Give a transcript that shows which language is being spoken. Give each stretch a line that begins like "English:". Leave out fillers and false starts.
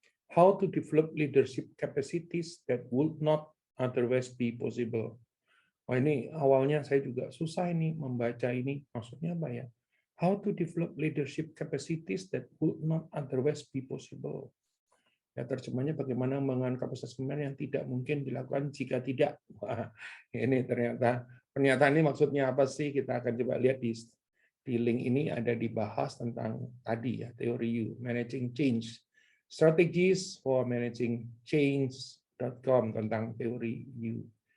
English: How to develop leadership capacities that would not otherwise be possible.
Indonesian: Wah, ini awalnya saya juga susah ini membaca ini. Maksudnya apa ya?
English: How to develop leadership capacities that would not otherwise be possible.
Indonesian: Ya, terjemahnya bagaimana mengembangkan kapasitas kepemimpinan yang tidak mungkin dilakukan jika tidak. Wah, ini ternyata pernyataan ini maksudnya apa sih? Kita akan coba lihat di link ini ada dibahas tentang tadi ya, teori You, Managing Change, Strategies for Managing Change.com tentang teori You.